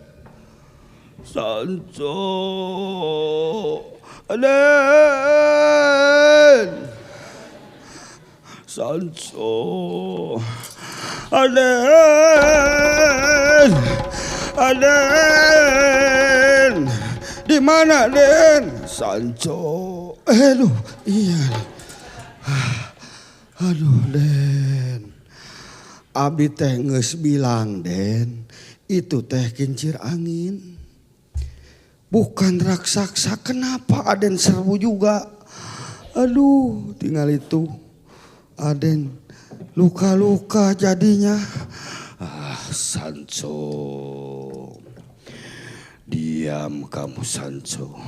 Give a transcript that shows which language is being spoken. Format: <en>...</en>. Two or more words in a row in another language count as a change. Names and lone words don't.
<id>Sancho, Den, Sancho, Den, Den, di mana Den? Sancho, aduh, iya, aduh Den.</id> <su>Abdi teh geus bilang Den, itu teh</su> <id>kincir angin. Bukan raksasa, kenapa Aden serbu juga? Aduh, tinggal itu. Aden luka-luka jadinya. Sancho. Diam kamu Sancho.</id>